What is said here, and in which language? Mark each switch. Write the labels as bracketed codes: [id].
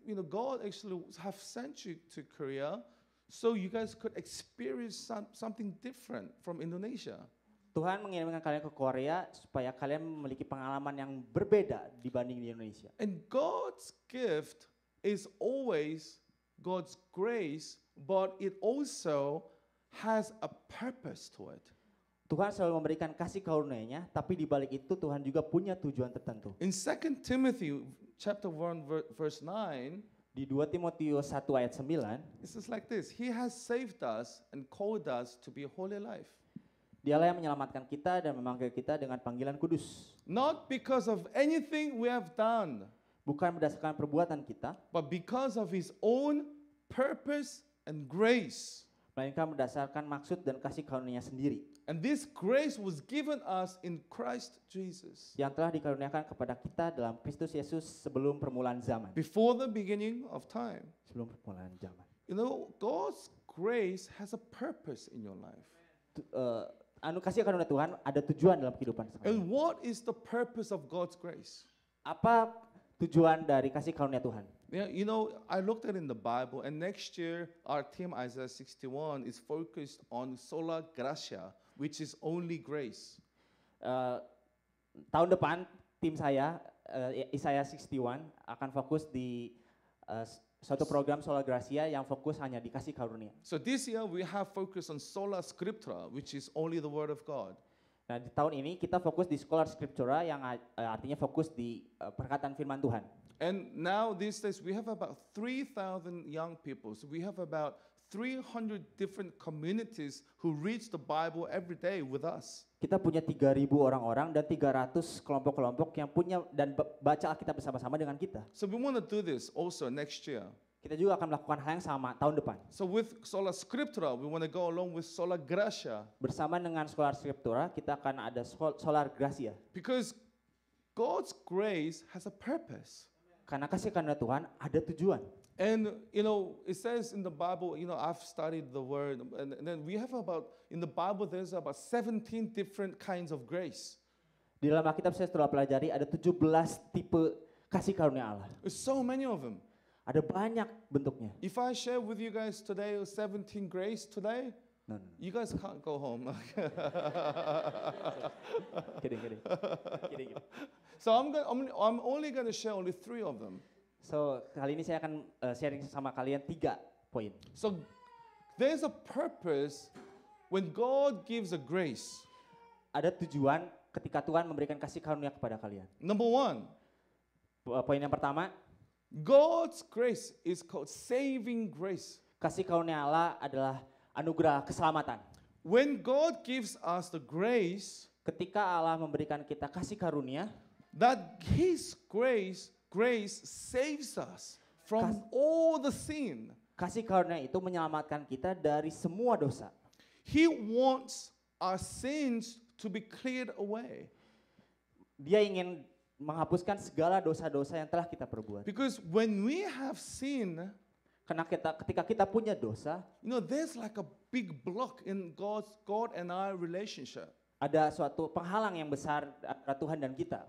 [en] God actually have sent you to Korea so you guys could experience something different from Indonesia. [id] Tuhan mengirimkan kalian ke Korea supaya kalian memiliki pengalaman yang berbeda dibanding di Indonesia. [en] And God's gift is always God's grace, but it also has a purpose to it. [id] Tuhan selalu memberikan kasih karunia-Nya, tapi di balik itu Tuhan juga punya tujuan tertentu. [en] In 2 Timothy chapter 1 verse 9, [id] Di 2 Timotius 1 ayat 9, [en] it says like this, He has saved us and called us to be a holy life. [id] Dialah yang menyelamatkan kita dan memanggil kita dengan panggilan kudus. [en] Not because of anything we have done, [id] Bukan berdasarkan perbuatan kita, [en] but because of His own purpose and grace. [id] melainkan berdasarkan maksud dan kasih karunia sendiri [en] And this grace was given us in Christ Jesus. [id] yang telah dikaruniakan kepada kita dalam Kristus Yesus sebelum permulaan zaman. [en] Before the beginning of time. [id] Sebelum permulaan zaman. [en] You know, God's grace has a purpose in your life. [id] Kasih karunia Tuhan ada tujuan dalam kehidupan kita. [en] And what is the purpose of God's grace? [id] Apa tujuan dari kasih karunia Tuhan? [en] Yeah, you know, I looked at it in the Bible, and next year our team Isaiah 61 is focused on sola gratia, which is only grace. [id] Tahun depan tim saya Isaiah 61 akan fokus di suatu program Sola Gracia yang fokus hanya di kasih karunia. [en] So this year we have focused on sola scriptura, which is only the word of God. [id] Nah, di tahun ini kita fokus di Scholar Scriptura yang artinya fokus di perkataan firman Tuhan. [en] And now these days we have about 3,000 young people. So we have about 300 different communities who read the Bible every day with us. [id] Kita punya 3.000 orang-orang dan 300 kelompok-kelompok yang punya dan baca Alkitab bersama-sama dengan kita. [en] So we want to do this also next year. [id] Kita juga akan melakukan hal yang sama tahun depan. [en] So with sola scriptura, we want to go along with sola gratia. [id] Bersama dengan Scholar Scriptura, kita akan ada Solar Gracia. [en] Because God's grace has a purpose. [id] Karena kasih karunia Tuhan ada tujuan. [en] And you know, it says in the Bible, you know, I've studied the word, and then we have in the Bible there's about 17 different kinds of grace. [id] Di dalam Alkitab saya setelah pelajari ada 17 tipe kasih karunia Allah. [en] There's so many of them. [id] Ada banyak bentuknya. [en] If I share with you guys today 17 grace today, No. you guys can't go home. Kidding. So I'm only going to share only 3 of them. [id] So kali ini saya akan sharing sama kalian 3 poin. [en] So there's a purpose when God gives a grace. [id] Ada tujuan ketika Tuhan memberikan kasih karunia kepada kalian. [en] Number 1, [id] Poin yang pertama, [en] God's grace is called saving grace. [id] kasih karunia Allah adalah anugerah keselamatan. [en] When God gives us the grace, [id] Ketika Allah memberikan kita kasih karunia, [en] that His grace saves us from all the sin. [id] kasih karunia itu menyelamatkan kita dari semua dosa. [en] He wants our sins to be cleared away. [id] Dia ingin menghapuskan segala dosa-dosa yang telah kita perbuat. [en] Because when we have sin, [id] Karena ketika kita punya dosa, [en] you know, there's like a big block in God and our relationship. [id] ada suatu penghalang yang besar antara Tuhan dan kita.